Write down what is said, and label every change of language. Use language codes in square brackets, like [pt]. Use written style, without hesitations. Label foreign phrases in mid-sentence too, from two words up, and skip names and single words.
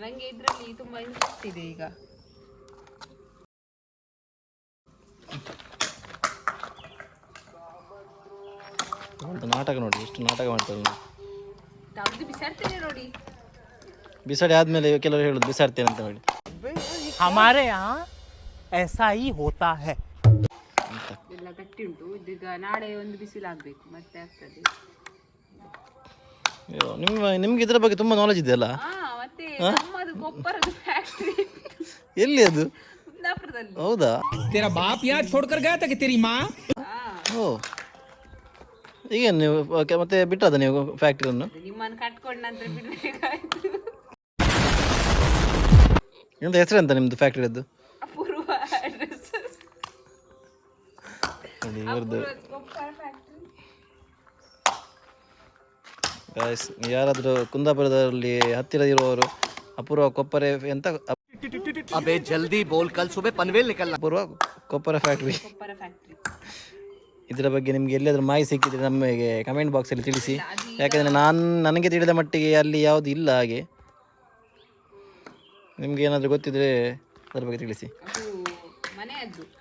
[kn] ನನಗೆ ಇದರಲ್ಲಿ ತುಂಬಾ ಇಂಟ್ರೆಸ್ಟ್ ಇದೆ ಈಗ. ನಾಟಕ ನೋಡಿ ಎಷ್ಟು ನಾಟಕ ಮಾಡ್ತಾರೆ ತೆಗೆದು ಬಿಸಾಡ್ತೇನೆ ನೋಡಿ. ಬಿಸಾಡಿ ಆದ್ಮೇಲೆ ಕೆಲವರು ಹೇಳುದು ಬಿಸಾಡ್ತೇನೆ ಅಂತ ಹೇಳಿ. [hi] हमारे यहाँ ऐसा ही होता है. [kn] ಎಲ್ಲ ಗಟ್ಟಿ ಉಂಟು. ಇದೀಗ ನಾಳೆ ಒಂದು ಬಿಸಿಲಾಗಬೇಕು ಮತ್ತೆ ಆಗ್ತದೆ. ನಿಮ್ಗೆ ಇದರ ಬಗ್ಗೆ ತುಂಬಾ ನಾಲೆಜ್ ಇದೆಯಲ್ಲ? ಮತ್ತೆ ನಮ್ಮದು ಕೊಪ್ಪರದ ಫ್ಯಾಕ್ಟರಿ ಎಲ್ಲಿ ಅದು? ಕುಂದಾಪುರದಲ್ಲಿ. ಹೌದಾ? [hi] तेरा बाप यहाँ छोड़कर गया था कि तेरी माँ? [kn] ಓ ಈಗ ನೀವು ಮತ್ತೆ ಬಿಟ್ಟದ ನೀವು ಫ್ಯಾಕ್ಟ್ರಿಯನ್ನು? ನಿಮ್ಮನ್ನು ಕಟ್ಕೊಂಡ ನಂತರ ಬಿಡಬೇಕಾಯ್ತು. ಎಂತ ಹೆಸರು ಅಂತ ನಿಮ್ದು ಫ್ಯಾಕ್ಟ್ರಿಯದ್ದು? ಅಪೂರ್ವ ಇವ್ರದ್ದು ಕೊಪ್ಪರ ಫ್ಯಾಕ್ಟರಿ. ಗಾಯ್ಸ್ ಯಾರಾದರೂ ಕುಂದಾಪುರದಲ್ಲಿ ಹತ್ತಿರ ಇರುವವರು ಅಪೂರ್ವ ಕೊಪ್ಪರೆ ಅಂತ [hi] अबे जल्दी बोल, कल सुबह पनवेल निकलना. [kn] ಅಪೂರ್ವ ಕೊಪ್ಪರ ಫ್ಯಾಕ್ಟ್ರಿ. ಕೊಪ್ಪರ ಫ್ಯಾಕ್ಟರಿ ಇದರ ಬಗ್ಗೆ ನಿಮಗೆ ಎಲ್ಲಿಯಾದರೂ ಮಾಹಿತಿ ಸಿಕ್ಕಿದ್ರೆ ನಮಗೆ ಕಮೆಂಟ್ ಬಾಕ್ಸಲ್ಲಿ ತಿಳಿಸಿ. ಯಾಕಂದರೆ ನನಗೆ ತಿಳಿದ ಮಟ್ಟಿಗೆ ಅಲ್ಲಿ ಯಾವುದು ಇಲ್ಲ ಹಾಗೆ. ನಿಮ್ಗೆ ಏನಾದರೂ ಗೊತ್ತಿದ್ರೆ ಅದರ ಬಗ್ಗೆ ತಿಳಿಸಿ. ಅದು ಮನೆಯದ್ದು.